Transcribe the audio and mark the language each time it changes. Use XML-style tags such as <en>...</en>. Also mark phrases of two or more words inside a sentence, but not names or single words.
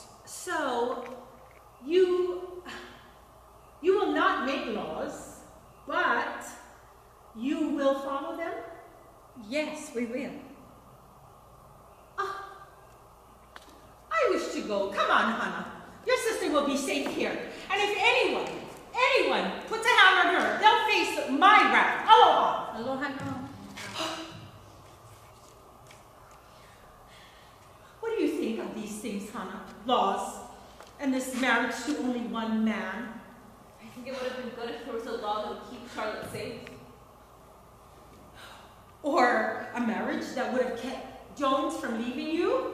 <en>So, you will not make laws, but you will follow them? Yes, we will. I wish to go. Come on, Hannah. Your sister will be safe here. And if anyone puts a hand on her, they'll face my wrath. Aloha.</en> <haw>Aloha no.</haw> <en>What do you think of these things, Hannah? Laws, and this marriage to only one man? I think it would have been good if there was a law that would keep Charlotte safe. Or a marriage that would have kept Jones from leaving you?</en>